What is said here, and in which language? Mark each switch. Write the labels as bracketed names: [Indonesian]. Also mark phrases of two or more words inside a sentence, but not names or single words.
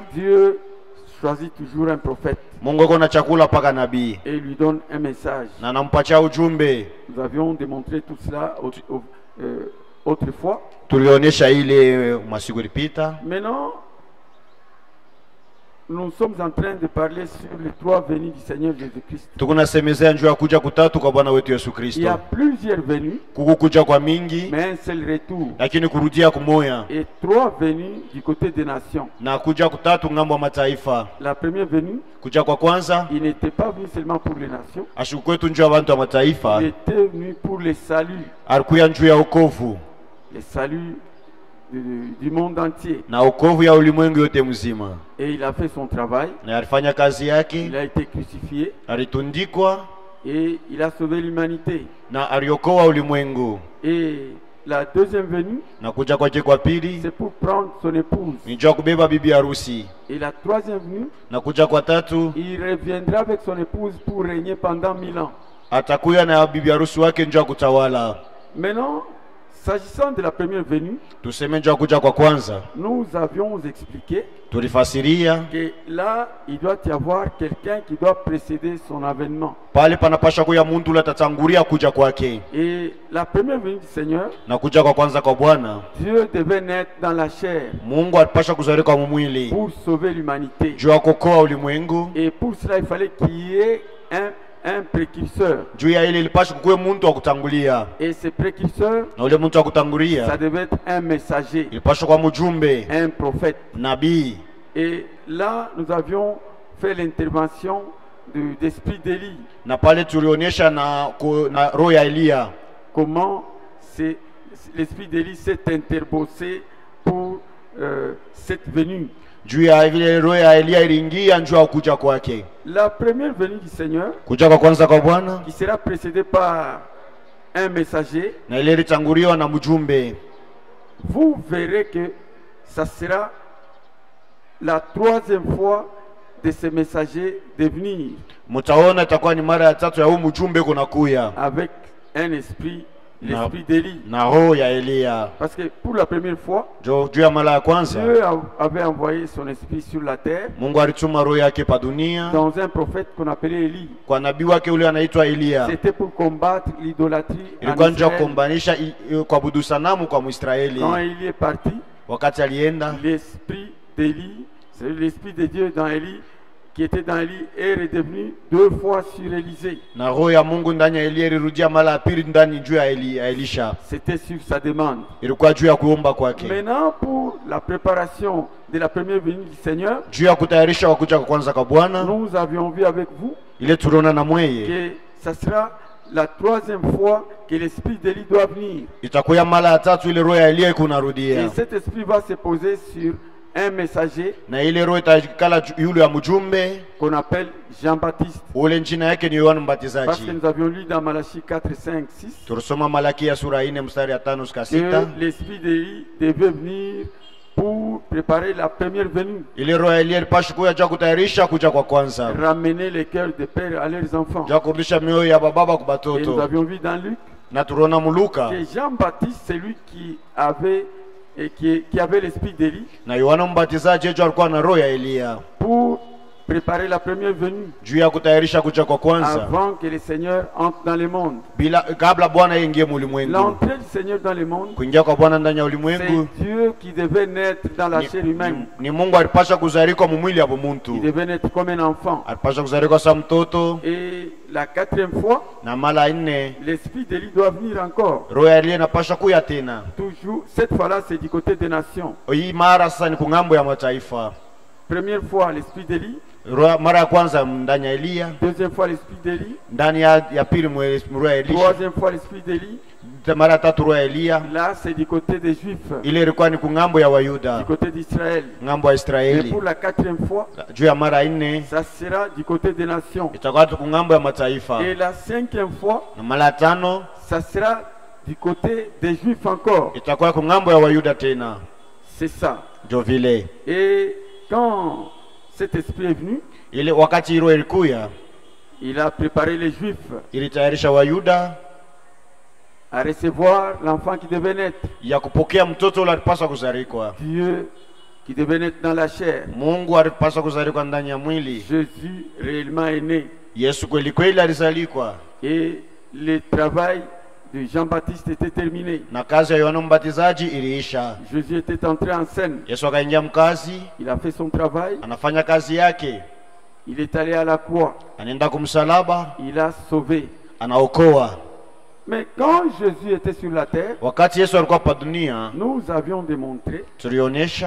[French] Dieu choisit toujours un prophète. [Swahili] Mungu yuko na chakula paka nabii. [French] Et il lui donne un message. [Swahili] Na nampatia ujumbe. [French] Nous avions démontré tout cela autrefois. [Swahili] Tulionyesha ile masiku ilipita. [French] Maintenant, nous sommes en train de parler sur les trois venues du Seigneur Jésus-Christ. [Swahili] Tukunasemezea njoo ya kuja kutatu kwa Bwana wetu Yesu [French] Il y [Swahili] Kristo. [French] a plusieurs venues, [Swahili] Kukuja kwa mingi, [French] mais un seul retour. [Swahili] lakini kurudia kumoya. [French] Et trois venues du côté des nations. [Swahili] Na kuja kutatu ngambo ya mataifa. [French] La première venue, [Swahili] Kuja kwa kwanza, [French] il n'était pas venu seulement pour les nations. [Swahili] ashukwetu njoo ya bantu wa mataifa. [French] Il était venu pour le salut. [Swahili] Alikuya njoo ya wokovu. [French] Le salut du monde entier. [Swahili] Na wokovu ya ulimwengu yote mzima. [French] Et il a fait son travail. [Swahili] Na alifanya kazi yake. [French] Il a été crucifié. [Swahili] Alitundikwa. [French] Et il a sauvé l'humanité. [Swahili] Na aliokoa ulimwengu. [French] Et la deuxième venue, [Swahili] na kuja kwake kwa pili, [French] c'est pour prendre son épouse. [Swahili] ni njoo kubeba bibi harusi. [French] Et la troisième venue, [Swahili] na kuja kwa tatu, [French] il reviendra avec son épouse pour régner pendant 1000 ans. [Swahili] Atakuya na bibi harusi wake njoo kutawala. [French] Maintenant, S'agissant de la première venue, [Swahili] tuseme njoo kuja kwa kwanza, [French] nous avions expliqué [Swahili] tulifasiria [French] que là, il doit y avoir quelqu'un qui doit précéder son avènement. [Swahili] pale panapasha kuya muntu ule atatangulia kuja kwake. [French] Et la première venue du Seigneur, [Swahili] Na kuja kwa kwanza kwa Bwana, [French] Dieu devait naître dans la chair [Swahili] Mungu alipasha kuzalika mu mwili [French] pour sauver l'humanité. [Swahili] juu ya kuokoa ulimwengu. [French] Et pour cela, il fallait qu'il y ait un précurseur. [Swahili] Juu ya ile ilipasha kukuwe muntu wa kutangulia, [French] Et ce précurseur, [Swahili] na ule muntu wa [French] ça [Swahili] kutangulia [French] devait être un messager, [Swahili] ilipasha kwa mjumbe, [French] un prophète. [Swahili] nabii. [French] Et là, nous avions fait l'intervention d'esprit d'Élie. [Swahili] Na pale tulionyesha na roho ya Eliya [French] Comment l'esprit d'Élie s'est interposé pour cette venue. [Swahili] juu ya vile roho ya Eliya iliingia njoo kuja kwake. [French] La première venue du Seigneur, [Swahili] Kuja kwa kwanza kwa Bwana, [French] qui sera précédée par un messager, [Swahili] na ile ilitanguliwa na mjumbe. [French] vous verrez que ça sera la troisième fois de ces messagers de venir [Swahili] Mutaona itakuwa ni mara ya tatu ya huu mjumbe kunakuya [French] avec un esprit, l'esprit d'Élie. [Swahili] na roho ya Eliya. [French] Parce que pour la première fois, [Swahili] Juu ya mara ya kwanza [French] Dieu avait envoyé son esprit sur la terre [Swahili] Mungu alituma roho yake pa dunia [French] dans un prophète qu'on appelait Élie. [Swahili] kwa nabii wake ule anaitwa Eliya. [French] C'était pour combattre l'idolâtrie en [Swahili] Ilikuwa njia [French] Israël. [Swahili] kumbanisha kuabudu sanamu kwa Mwisraeli. [French] Quand Élie est parti, [Swahili] Wakati alienda, [French] l'esprit d'Élie, c'est l'esprit de Dieu dans Élie, qui était dans Élie, est redevenu 2 fois sur Élisée. [Swahili] na roho ya Mungu ndani ya Eliya ilirudia mara ya pili ndani juu ya Elisha. [French] C'était sur sa demande. [Swahili] Ilikuwa juu ya kuomba kwake, [French] Maintenant, pour la préparation de la première venue du Seigneur, [Swahili] juu ya kutayarisha kwa kuja kwa kwanza kwa Bwana. [French] nous avions vu avec vous [Swahili] Ile tuliona na mweye [French] que ça sera la troisième fois que l'esprit d'Élie doit venir. [Swahili] itakuwa mara ya tatu ile roho ya Eliya [French] Et [Swahili] kunarudia, [French] cet esprit va se poser sur un messager [Swahili] na ile roho itakala yule ya mjumbe [French] qu'on appelle Jean-Baptiste. [Swahili] ule jina yake ni Yohana [French] Parce que [Swahili] Mbatizaji. [French] nous avions lu dans Malachie 4, 5, 6 [Swahili] Tulisoma Malaki ya sura 4 mstari ya 5 mpaka 6. [French] que l'esprit d'Élie devait venir pour préparer la première venue, [Swahili] Ile roho ya Eliya ilipaswa kuja juu kutayarisha kuja kwa kwanza, [French] ramener les cœurs des pères à leurs enfants. [Swahili] juu kurudisha mioyo ya baba kwa [French] Et nous [Swahili] batoto. [French] avions vu dans Luc [Swahili] Na tuliona Muluka [French] que Jean-Baptiste, c'est lui qui avait l'esprit d'Élie [Swahili] na Yohana Mbatizaji juu alikuwa na roho ya Eliya [French] pour préparer la première venue [Swahili] juu ya kutayarisha kuja kwa kwanza [French] avant que le Seigneur entre dans le monde. [Swahili] bila kabla Bwana aingie ulimwengu. [French] L'entrée du Seigneur dans le monde, [Swahili] Kuingia kwa Bwana ndani ya [French] c'est [Swahili] ulimwengu [French] Dieu qui devait naître dans la chair humaine. [Swahili] ni Mungu alipasha kuzalika mu mwili hapo [French] Il [Swahili] muntu, [French] devait naître comme un enfant. [Swahili] alipasha kuzalika sa mtoto. [French] Et la quatrième fois, [Swahili] Na mara 4 [French] l'esprit d'Élie doit venir encore. [Swahili] roho ya Eliya inapasha kuya tena. [French] Toujours, cette fois-là, c'est du côté des nations. [Swahili] Hii mara sasa ni kungambo ya mataifa. [French] Première fois, l'esprit d'Élie. [Swahili] Mara ya kwanza ndani ya Eliya, [French] Deuxième fois, l'esprit d'Élie. [Swahili] ndani ya pili roho ya Elisha, [French] Troisième fois, l'esprit d'Élie. [Swahili] mara ya tatu roho ya Eliya. [French] Là, c'est du côté des Juifs, [Swahili] Ile ilikuwa ni kungambo ya [French] du [Swahili] Wayuda, [French] côté d'Israël. [Swahili] ngambo ya [French] Et [Swahili] Israeli. [French] pour la quatrième fois, [Swahili] Juu ya mara 4 [French] ça sera du côté des nations. [Swahili] itakuwa tu kungambo ya mataifa. [French] Et la cinquième fois, [Swahili] Na mara ya 5 [French] ça sera du côté des Juifs encore. [Swahili] itakuwa kungambo ya Wayuda tena. [French] C'est ça. [Swahili] Ndio vile [French] Et quand cet esprit est venu, [Swahili] ile wakati hilo ilikuya, [French] il a préparé les Juifs [Swahili] ilitayarisha Wayuda [French] à recevoir l'enfant qui devait naître. [Swahili] ya kupokea mtoto ule alipaswa kuzarikwa. [French] Dieu qui devait naître dans la chair. [Swahili] Mungu alipaswa kuzarikwa ndani ya mwili. [French] Jésus réellement est né. [Swahili] Yesu kweli kweli alizalikwa, [French] Et le travail de Jean-Baptiste était terminé. [Swahili] na kazi ya Yohana Mbatizaji iliisha. [French] Jésus était entré en scène. [Swahili] Yesu akaingia mkazi, [French] Il a fait son travail. [Swahili] anafanya kazi yake, [French] Il est allé à la croix. [Swahili] anaenda kumsalaba, [French] Il a sauvé. [Swahili] anaokoa. [French] Mais quand Jésus était sur la terre, [Swahili] Wakati Yesu alikuwa pa dunia, [French] nous avions démontré [Swahili] tulionyesha